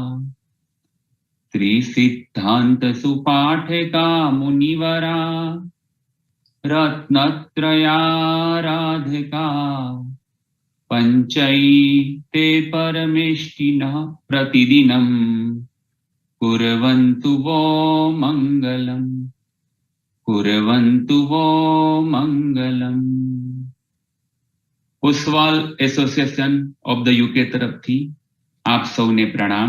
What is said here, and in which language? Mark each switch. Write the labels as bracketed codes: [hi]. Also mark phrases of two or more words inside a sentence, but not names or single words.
[sa] त्रिसिद्धान्त सुपाठका मुनिवरा रत्नत्रयाराधका पञ्चैते परमेष्टिनः प्रतिदिनं कुर्वन्तु वो मङ्गलम् कुर्वन्तु वो मङ्गलम्। [gu] ओसवाल એસોસિએશન ઓફ ધ યુકે તરફથી આપ સૌને પ્રણામ।